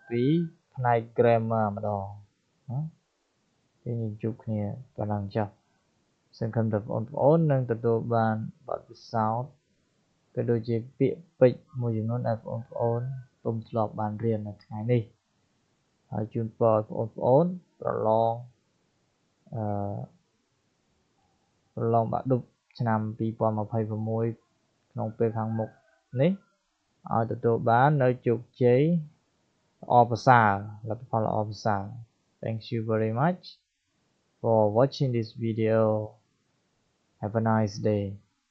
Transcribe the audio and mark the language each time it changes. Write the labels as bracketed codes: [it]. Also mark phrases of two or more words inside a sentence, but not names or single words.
[km] ពីផ្នែក grammar ម្ដងណាយើងជួបគ្នាប៉ុណ្ណឹងចុះសង្ឃឹមថាបងប្អូននឹងទទួលបានបទពិសោធន៍ក៏ដូចជាពាក្យពេចន៍មួយចំនួនដែលបងប្អូនពុំធ្លាប់បានរៀននៅថ្ងៃនេះហើយជូនពរបងប្អូនប្រឡង បាក់ឌុបឆ្នាំ2026ក្នុងពេលខាងមុខនេះឲ្យទទួលបាននៅជោគជ័យល្អប្រសើរលទ្ធផលល្អប្រសើរ [en] Thank you very much for watching this video. Have a nice day.